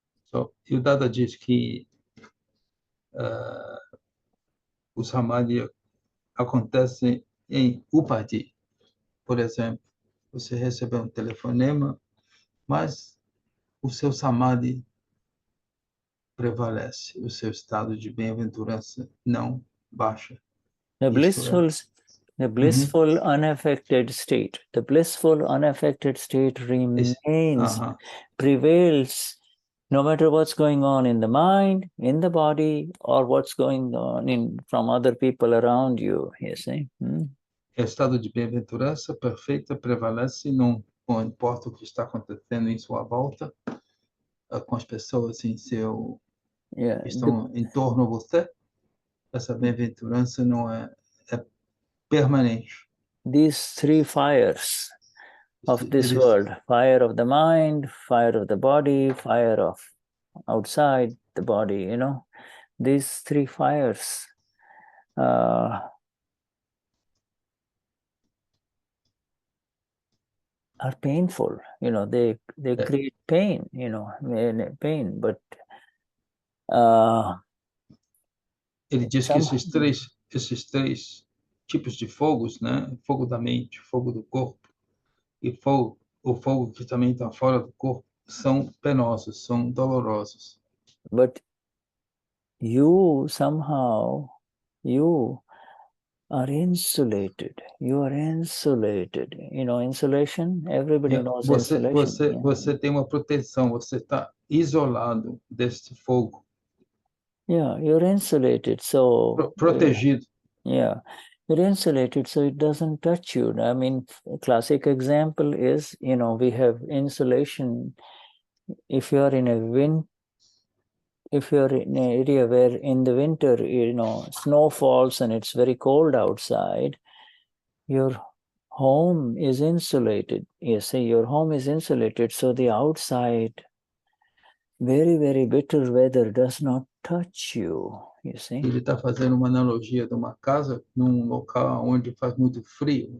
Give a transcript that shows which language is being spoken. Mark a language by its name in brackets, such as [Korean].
[Portuguese] So, e o Dada diz que o samadhi acontece em upadhi. Por exemplo, você recebeu um telefonema, mas o seu samadhi prevalece, o seu estado de bem-aventurança não baixa. [English] The blissful unaffected state. The blissful unaffected state remains, prevails, no matter what's going on in the mind, in the body, or what's going on from other people around you, you see. [Portuguese] O estado de bem-aventurança perfeita prevalece, não importa o que está acontecendo em sua volta, com as pessoas que estão em torno a você. Essa bem-aventurança não é permanente. [English] These three fires of this world, fire of the mind, fire of the body, fire of outside the body, these three fires are painful, they create pain, pain, but [Portuguese] ele diz que esses três tipos de fogos, né? Fogo da mente, fogo do corpo e o fogo que também está fora do corpo, são penosos, são dolorosos. [English] But you somehow, you are insulated. You are insulated. Insulation, everybody knows insulation. [Portuguese] Você tem uma proteção, você está isolado deste fogo. [English] Yeah, you're insulated, so... [Portuguese] Protegido. [English] Yeah, you're insulated, so it doesn't touch you. I mean, a classic example is, we have insulation. If you're in an area where in the winter, snow falls and it's very cold outside, your home is insulated. You see, your home is insulated, so the outside, very, very bitter weather does not touch you. You see? [Portuguese] Ele está fazendo uma analogia de uma casa num local onde faz muito frio.